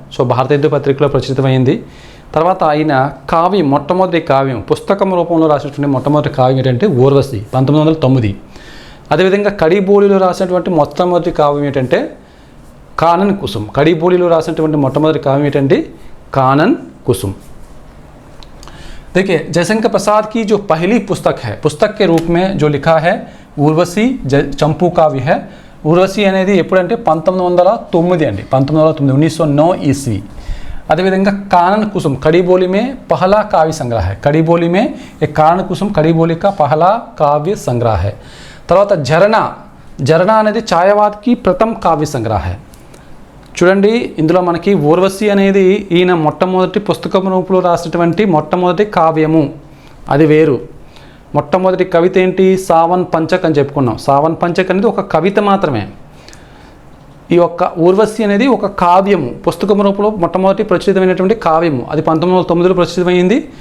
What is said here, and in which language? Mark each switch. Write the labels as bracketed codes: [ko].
[te] So Bharatendu పత్రికలో ప్రచురితమైంది. తర్వాత ఆయన మొట్టమొదటి కావ్యం పుస్తకం రూపంలో రాసినటువంటి మొట్టమొదటి కావ్యం ఏంటంటే ఊర్వశి 1909. అదేవిధంగా కడిబోలిలో రాసినటువంటి మొట్టమొదటి కావ్యం ఏంటంటే కానన్ కుసుమ్. కడిబోలిలో రాసినటువంటి మొట్టమొదటి కావ్యం ఏంటంటే कानन कुसुम। [hi] देखिए जयशंकर प्रसाद की जो पहली पुस्तक के रूप में जो लिखा है ఊర్వశి చంపు काव्य है। [te] ఊర్వశి అనేది ఎప్పుడంటే 1909 అండి, 1909 ईस्वी। अदेविधंगा [hi] कानन कुसुम कड़ी बोली में पहला काव्य संग्रह है। कड़ी बोली में एक कानन कुसुम कड़ी बोली का पहला काव्य संग्रह है। తర్వాత జరనా అనేది ఛాయావాద్ की प्रथम काव्य संग्रह है। [te] చూడండి ఇందులో మనకి ఊర్వశి అనేది ఈయన మొట్టమొదటి పుస్తకం రూపంలో రాసినటువంటి మొట్టమొదటి కావ్యము, అది వేరు। మొట్టమొదటి కవిత ఏంటి? సావన్ పంచక్ అని చెప్పుకున్నాం। సావన్ పంచక్ అనేది ఒక కవిత మాత్రమే। ఈ యొక్క ఊర్వశి అనేది ఒక కావ్యము, పుస్తకం రూపంలో మొట్టమొదటి ప్రచురితమైనటువంటి కావ్యము, అది 1909లో ప్రచురితమైంది।